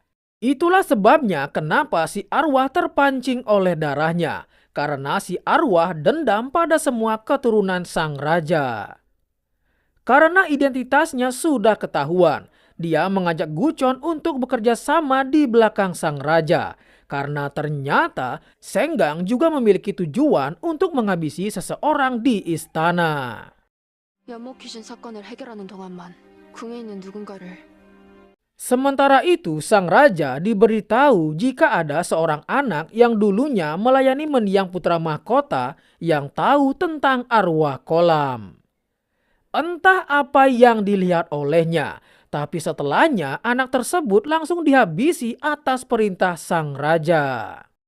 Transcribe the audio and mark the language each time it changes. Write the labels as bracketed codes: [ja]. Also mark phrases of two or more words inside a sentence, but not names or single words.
[id] Itulah sebabnya kenapa si arwah terpancing oleh darahnya, karena si arwah dendam pada semua keturunan sang raja. Karena identitasnya sudah ketahuan, dia mengajak Gucon untuk bekerja sama di belakang sang raja. Karena ternyata Senggang juga memiliki tujuan untuk menghabisi seseorang di istana. [ko] 연못 귀신 사건을 해결하는 동안만 궁에 있는 누군가를 [id] Sementara itu, sang raja diberitahu jika ada seorang anak yang dulunya melayani mendiang putra mahkota yang tahu tentang arwah kolam. Entah apa yang dilihat olehnya, tapi setelahnya anak tersebut langsung dihabisi atas perintah sang raja.